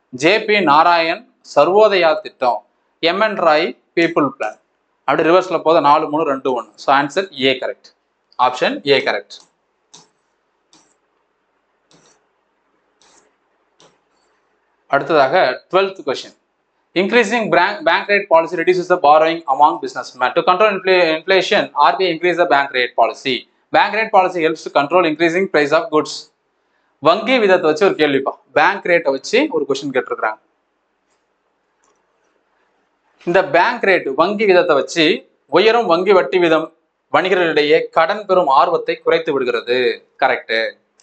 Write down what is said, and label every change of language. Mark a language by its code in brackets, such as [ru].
[ta] JP Narayan Sarvodaya திட்டம். MN Rai people plan. அப்படி ரிவர்ஸ்ல போத 4, 3, 2, 1. So answer A correct. Option A correct. அடுத்ததாக 12th question. [en] Increasing bank rate policy reduces the borrowing among businessmen. To control inflation, RBI increase the bank rate policy. Bank rate policy helps to control increasing price of goods. [ta] வங்கி விதத்தை வச்சு ஒரு கேள்விப்பா. Bank ரேட்டை வச்சு ஒரு question கேட்டிருக்கிறாங்க. இந்த bank rate வங்கி விதத்தை வச்சு உயரும் வங்கி வட்டி விதம் வணிகர்களிடையே கடன் பெறும் ஆர்வத்தை குறைத்து விடுகிறது. கரெக்ட்.